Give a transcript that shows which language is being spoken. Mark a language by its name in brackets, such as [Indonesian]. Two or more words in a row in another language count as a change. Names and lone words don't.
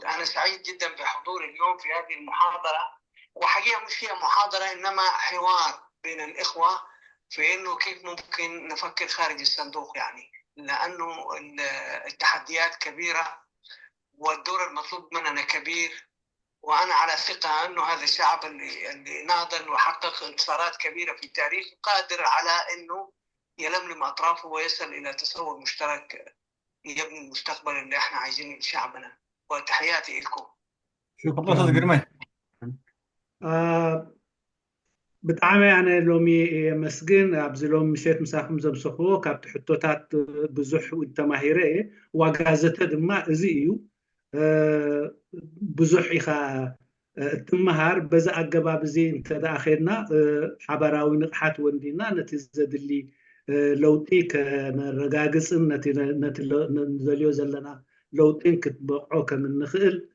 [Arabic] أنا سعيد جدا بحضوري اليوم في هذه المحاضرة، وحقيقة مش هي محاضرة إنما حوار بين الإخوة في إنه كيف ممكن نفكر خارج الصندوق، يعني لأنه التحديات كبيرة والدور المطلوب مننا كبير، وأنا على ثقة أنه هذا الشعب اللي ناضل وحقق انتصارات كبيرة في التاريخ قادر على أنه يلملم أطرافه ويصل إلى تصور مشترك يبني المستقبل اللي احنا عايزينه لشعبنا. وتحياتي لكم. شكرا استاذ قرمي. [Tigrinya] ብጣዕሚ ኣነ ሎሚ መስግን ኣብዚ ሎሚ ምሸት ምሳኹም ዘምሰኽዎ ካብቲ ሕቶታት ብዙሕ ተማሂረ እየ። ዋጋዘተ ድማ እዚ እዩ። ብዙሕ ኢኻ እትመሃር በዛ ኣገባብ እዚ እንተደኣ ኸድና ሓበራዊ ንቕሓት ወንዲና ነቲ ዘድሊ ለውጢ ከነረጋግፅን ነቲ ንዘልዮ ዘለና ለውጢን ክትበቕዖ ከም እንኽእል